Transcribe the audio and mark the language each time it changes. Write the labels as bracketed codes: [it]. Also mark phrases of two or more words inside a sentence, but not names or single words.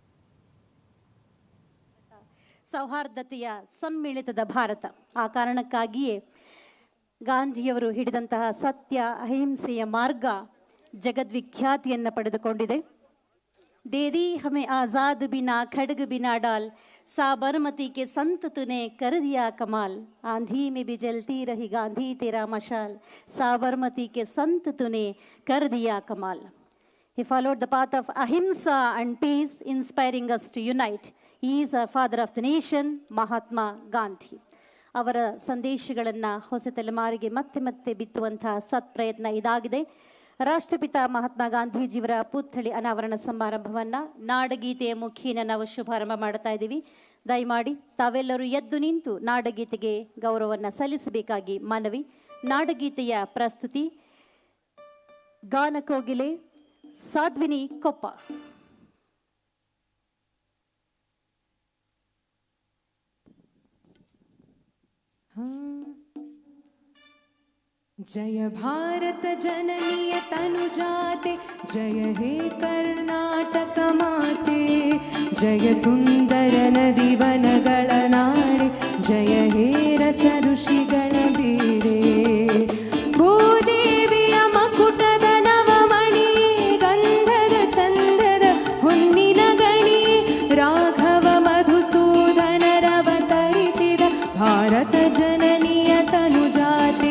[kn] ಸೌಹಾರ್ದತೆಯ ಸಮ್ಮಿಳಿತದ ಭಾರತ, ಆ ಕಾರಣಕ್ಕಾಗಿಯೇ ಗಾಂಧಿಯವರು ಹಿಡಿದಂತಹ ಸತ್ಯ ಅಹಿಂಸೆಯ ಮಾರ್ಗ ಜಗದ್ವಿಖ್ಯಾತಿಯನ್ನು ಪಡೆದುಕೊಂಡಿದೆ. [hi] दे दी हमें आज़ाद बिना खड्ग बिना ढाल, साबरमती के संत तूने कर दिया कमाल, आंधी में भी जलती रही गांधी तेरा मशाल, साबरमती के संत तूने कर दिया कमाल. [en] He followed the path of ahimsa and peace, inspiring us to unite. He is a father of the nation, Mahatma Gandhi. [kn] ಅವರ ಸಂದೇಶಗಳನ್ನು ಹೊಸ ತಲೆಮಾರಿಗೆ ಮತ್ತೆ ಮತ್ತೆ ಬಿತ್ತುವಂತಹ ಸತ್ಪ್ರಯತ್ನ ಇದಾಗಿದೆ. ರಾಷ್ಟ್ರಪಿತ ಮಹಾತ್ಮ ಗಾಂಧೀಜಿಯವರ ಪುತ್ಥಳಿ ಅನಾವರಣ ಸಮಾರಂಭವನ್ನು ನಾಡಗೀತೆಯ ಮುಖೇನ ನಾವು ಶುಭಾರಂಭ ಮಾಡ್ತಾ ಇದ್ದೀವಿ. ದಯಮಾಡಿ ತಾವೆಲ್ಲರೂ ಎದ್ದು ನಿಂತು ನಾಡಗೀತೆಗೆ ಗೌರವವನ್ನು ಸಲ್ಲಿಸಬೇಕಾಗಿ ಮನವಿ. ನಾಡಗೀತೆಯ ಪ್ರಸ್ತುತಿ ಗಾನಕೋಗಿಲೆ ಸಾಧ್ವಿನಿ ಕೊಪ್ಪ. ಜಯ ಭಾರತ ಜನನಿಯ ತನುಜಾತೆ, ಜಯ ಹೇ ಕರ್ನಾಟಕ ಮಾತೆ, ಜಯ ಸುಂದರ ನದಿ ವನಗಳ ನಾಡೆ, ಜಯ ಹೇ ರಸ ಋಷಿಗಳ ಬೀಡೆ. ಭೂದೇವಿಯ ಮಕುಟದ ನವಮಣಿ, ಗಂಧದ ಚಂದದ ಹೊನ್ನಿನ ಗಣಿ, ರಾಘವ ಮಧುಸೂದನರವತರಿಸಿದ ಭಾರತ ಜನನಿಯ ತನುಜಾತೆ.